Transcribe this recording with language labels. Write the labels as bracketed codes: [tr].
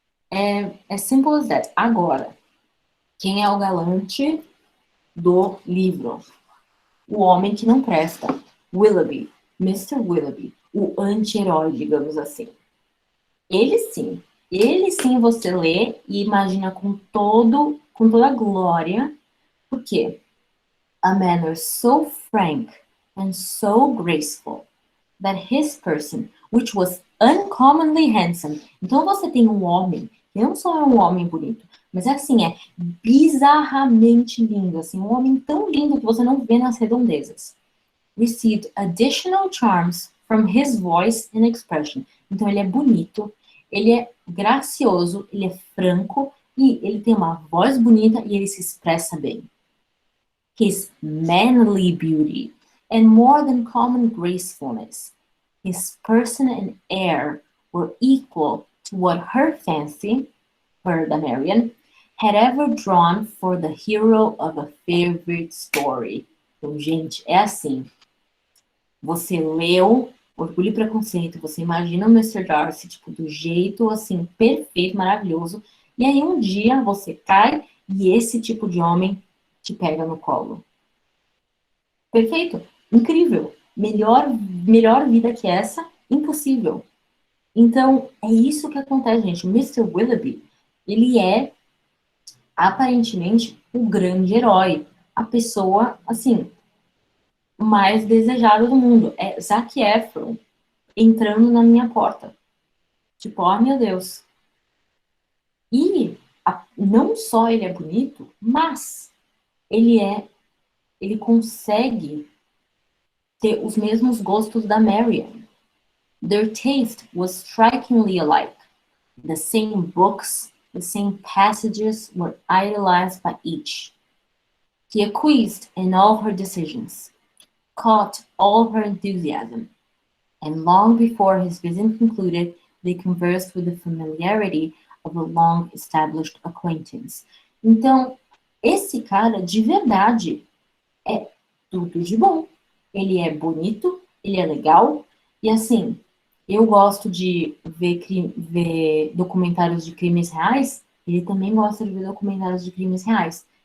[pt] É [en] simple as that. [pt] Agora, quem é o galante do livro? O homem que não presta. Willoughby. Mr. Willoughby. O anti-herói, digamos assim. Ele sim. Ele sim você lê e imagina com toda a glória. Por quê? [en] A manner so frank and so graceful that his person, which was uncommonly handsome. [pt] Então você tem um homem, que não só é um homem bonito, mas assim, é bizarramente lindo, assim, um homem tão lindo que você não vê nas redondezas. [en] Received additional charms from his voice and expression. [pt] Então ele é bonito, ele é gracioso, ele é franco e ele tem uma voz bonita e ele se expressa bem. [en] His manly beauty and more than common gracefulness, his person and air were equal to what her fancy, her [pt] da Marian, [en] had ever drawn for the hero of a favorite story. [pt] Então, gente, é assim. Você leu Orgulho e Preconceito, você imagina o Mr. Darcy, tipo, do jeito, assim, perfeito, maravilhoso, e aí um dia você cai e esse tipo de homem te pega no colo. Perfeito, incrível, melhor vida que essa, impossível. Então, é isso que acontece, gente. O Mr. Willoughby, ele é, aparentemente, o grande herói. A pessoa, assim, mais desejada do mundo. É Zac Efron entrando na minha porta. Tipo, oh meu Deus. E não só ele é bonito, mas ele consegue ter os mesmos gostos da Marian. [en] Their taste was strikingly alike. The same books, the same passages were idolized by each. He acquiesced in all her decisions, caught all her enthusiasm, and long before his visit concluded, they conversed with the familiarity of a long-established acquaintance. [pt] Então, esse cara, de verdade, é tudo de bom. Ele é bonito, ele é legal, e assim, eu gosto de ver documentários de crimes reais, ele também gosta de ver documentários de crimes reais.